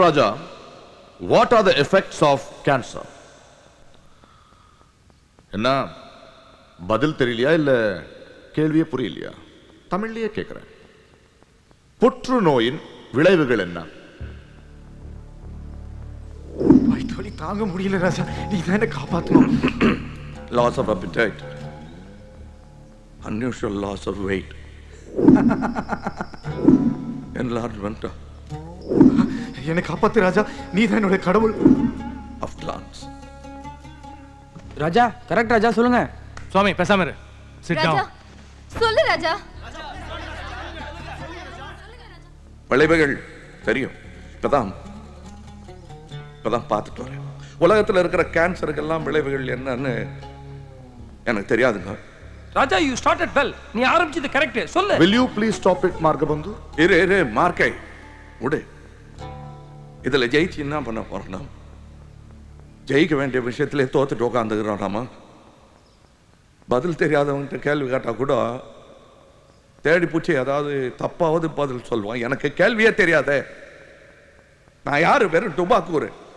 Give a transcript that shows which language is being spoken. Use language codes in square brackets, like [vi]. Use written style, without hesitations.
[en] Raja, what are the effects of cancer? [ta] என்ன பதில் தெரியலையா இல்ல கேள்வியே புரியலையா? தமிழ்லயே கேட்கிறேன். புற்றுநோயின் விளைவுகள் என்ன? வயிற்று தாங்க முடியல ராஜா, நீ தான் என்ன காப்பாத்தணும். [en] Loss of appetite, unusual loss of weight, enlargement [ta] என்னை காப்பாத்து ராஜா, நீ தான் என்னோட கடவுள். [en] of glands. [ta] ராஜா கரெக்ட் ராஜா, சொல்லுங்க. சுவாமி பேசாம இரு. [en] Sit down. [ta] ராஜா சொல்லு ராஜா. விளைவுகள் தெரியும், இப்பதான் பார்த்துட்டு வரேன். உலகத்தில் இருக்கிற கேன்சருக்கெல்லாம் விளைவுகள் என்னன்னு எனக்கு தெரியாதுங்க. [en] Raja, you started well. [ta] நீ ஆரம்பிச்சது கரெக்ட். சொல்லு. [en] Will you please stop it, Margabandhu? [ta] இரு மார்க்கை விடு. இதுல ஜெயிச்சு என்ன பண்ண போறோம்னா, ஜெயிக்க வேண்டிய விஷயத்திலே தோத்துட்டு உட்காந்துக்கிறோம் நாம. பதில் தெரியாதவங்கிட்ட கேள்வி கேட்டா கூட தேடி பூச்சி ஏதாவது தப்பாவது பதில் சொல்லுவான். எனக்கு கேள்வியே தெரியாதே. நான் யாரு? வெறும் டுபாக்கூரு.